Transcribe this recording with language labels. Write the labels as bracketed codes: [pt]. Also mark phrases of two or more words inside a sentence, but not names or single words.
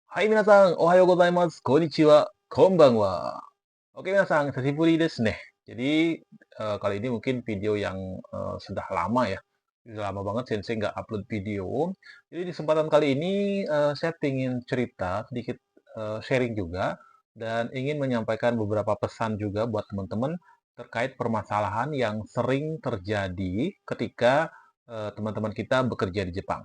[ja] はい、皆さん、おはようございます。こんにちは。こんばんは. オーケー、皆さん、久しぶりですね. [id] Jadi, kali ini mungkin video yang sudah lama ya. Sudah lama banget Sensei nggak upload video. Jadi, di kesempatan kali ini saya ingin cerita sedikit, sharing juga, dan ingin menyampaikan beberapa pesan juga buat teman-teman terkait permasalahan yang sering terjadi ketika teman-teman kita bekerja di Jepang.